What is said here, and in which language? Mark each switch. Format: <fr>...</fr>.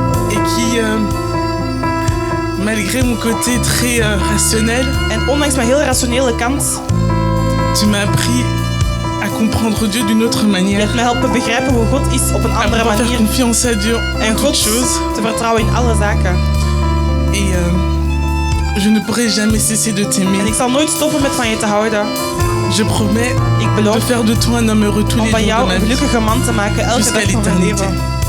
<fr>Et qui, malgré mon côté très rationnel.</fr> <nl>En ondanks mijn heel rationele kant.</nl> <fr>Tu m'as appris à comprendre Dieu d'une autre manière.</fr> <nl>Je hebt mij helpen begrijpen hoe God is op een andere manier.</nl> <fr>Faire confiance à Dieu</fr> <nl>en God te vertrouwen in alle zaken.</nl> <fr>Et je ne pourrai jamais cesser de t'aimer.</fr> <nl>En ik zal nooit stoppen met van je te houden.</nl> <fr>Je promets de faire de toi un homme heureux tous les jours de ma vie.</fr> <nl>Om van jou een gelukkige man te maken elke dag van mijn leven.</nl>